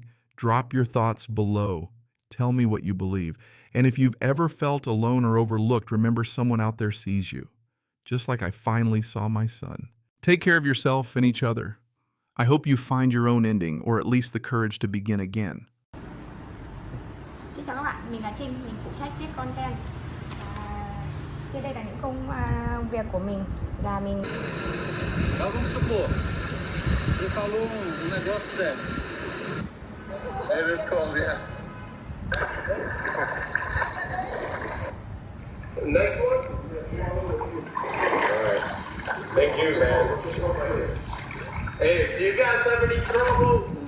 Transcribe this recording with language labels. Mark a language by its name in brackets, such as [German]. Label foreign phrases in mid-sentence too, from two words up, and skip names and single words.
[English] Drop your thoughts below. Tell me what you believe. And if you've ever felt alone or overlooked, remember someone out there sees you, just like I finally saw my son. Take care of yourself and each other. I hope you find your own ending, or at least the courage to begin again. [Vietnamese] Xin chào các bạn, mình là Trinh, mình phụ trách viết content. Trên đây là những công việc của mình là mình. [Portuguese] Vamos supor, você falou um negócio sério. [English] It is cold, yeah. Next one? Alright. Thank you, man. Hey, if you guys have any trouble,